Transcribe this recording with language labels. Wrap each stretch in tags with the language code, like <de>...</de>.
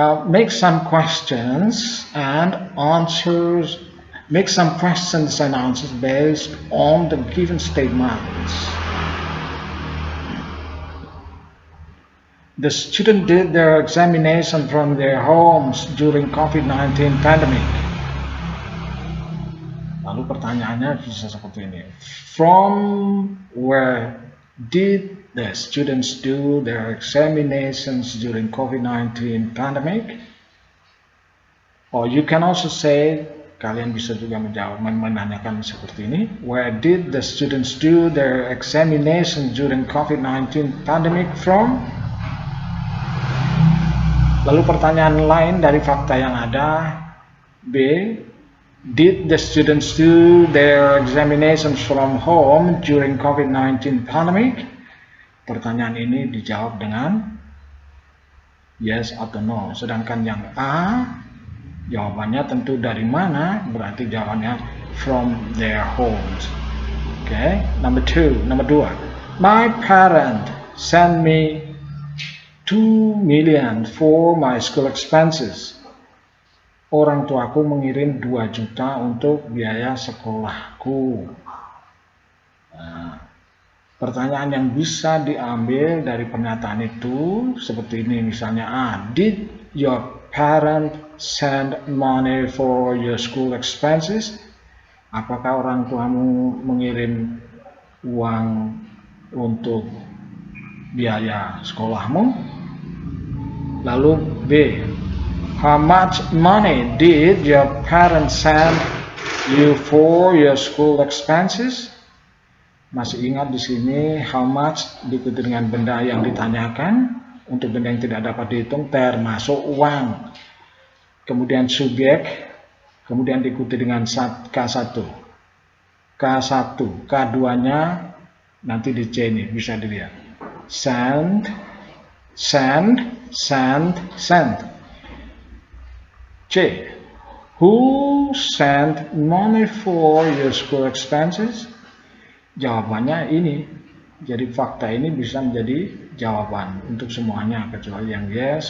<en>Make some questions and answers. Make some questions and answers based on the given statements. The student did their examination from their homes during COVID-19 pandemic.</en> <id>Lalu pertanyaannya bisa seperti ini.</id> <en>From where did the students do their examinations during COVID-19 pandemic? Or you can also say,</en> <id>kalian bisa juga menjawab, menanyakan seperti ini.</id> <en>Where did the students do their examinations during COVID-19 pandemic from?</en> <id>Lalu pertanyaan lain dari fakta yang ada, B.</id> <en>Did the students do their examinations from home during COVID-19 pandemic?</en> <id>Pertanyaan ini dijawab dengan yes atau no. Sedangkan yang A, Jawabannya tentu dari mana, berarti jawabannya</id> <en>from their homes. Okay, number</en> <id>dua.</id> <en>My parent sent me 2 million for my school expenses.</en> <id>Orang tuaku mengirim 2 juta untuk biaya sekolahku. Nah, pertanyaan yang bisa diambil dari pernyataan itu seperti ini misalnya,</id> <en>did your parent send money for your school expenses?</en> <id>Apakah orang tuamu mengirim uang untuk biaya sekolahmu? Lalu</id> <en>B, how much money did your parents send you for your school expenses?</en> <id>Masih ingat di sini</id> <en>how much</en> <id>diikuti dengan benda yang ditanyakan. Untuk benda yang tidak dapat dihitung termasuk uang. Kemudian subjek, kemudian diikuti dengan K1. K1, K2-nya nanti di C ini bisa dilihat.</id> <en>Send, send, send, send. C, who sent money for your school expenses?</en> <id>Jawabannya ini. Jadi fakta ini bisa menjadi jawaban untuk semuanya kecuali yang yes.</id>